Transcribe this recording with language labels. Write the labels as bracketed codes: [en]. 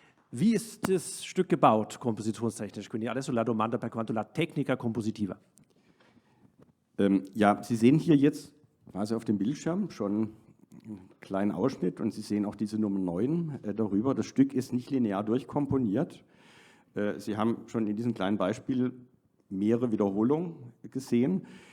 [de] Wie ist das Stück gebaut, kompositionstechnisch? [it] Quindi adesso la domanda per quanto la tecnica compositiva. [de] Ja, Sie sehen hier jetzt quasi auf dem Bildschirm schon einen kleinen Ausschnitt und Sie sehen auch diese Nummer 9 darüber. Das Stück ist nicht linear durchkomponiert. Sie haben schon in diesem kleinen Beispiel mehrere Wiederholungen gesehen.